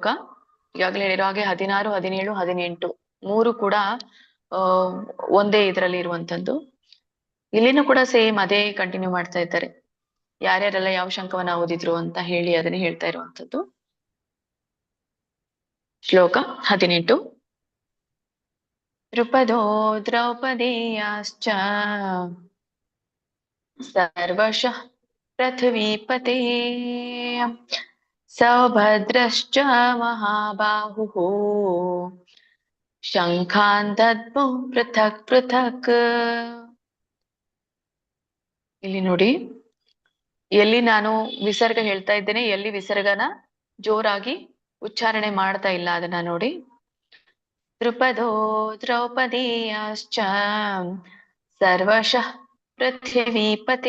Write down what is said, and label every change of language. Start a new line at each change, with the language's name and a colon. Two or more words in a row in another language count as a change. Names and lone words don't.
Kannada: ಈಗಾಗಲೇ ಹೇಳಿರೋ ಹಾಗೆ 16, 17, 18 ಮೂರು ಕೂಡ ಒಂದೇ ಇದರಲ್ಲಿ ಇರುವಂತದ್ದು. ಇಲ್ಲಿನೂ ಕೂಡ ಸೇಮ್ ಅದೇ ಕಂಟಿನ್ಯೂ ಮಾಡ್ತಾ ಇದ್ದಾರೆ. ಯಾರ್ಯಾರೆಲ್ಲ ಯಾವ ಶಂಕವನ್ನ ಓದಿದ್ರು ಅಂತ ಹೇಳಿ ಅದನ್ನೇ ಹೇಳ್ತಾ ಇರುವಂತದ್ದು. ಶ್ಲೋಕ 18.
Sanskrit: द्रुपदो द्रौपदेयाश्च सर्वशः पृथिवीपते सौभद्रश्च महाबाहुः शङ्खान् दद्मुः पृथಕ್ पृಥಕ್.
Kannada: ಇಲ್ಲಿ ನೋಡಿ, ಎಲ್ಲಿ ನಾನು ವಿಸರ್ಗ ಹೇಳ್ತಾ ಇದ್ದೇನೆ, ಎಲ್ಲಿ ವಿಸರ್ಗನ ಜೋರಾಗಿ ಉಚ್ಚಾರಣೆ ಮಾಡ್ತಾ ಇಲ್ಲ ಅದನ್ನ ನೋಡಿ.
Sanskrit: ದ್ರುಪದೋ ದ್ರೌಪದೇಯಾಶ್ಚ ಸರ್ವಶಃ ಪೃಥಿವೀಪತೆ.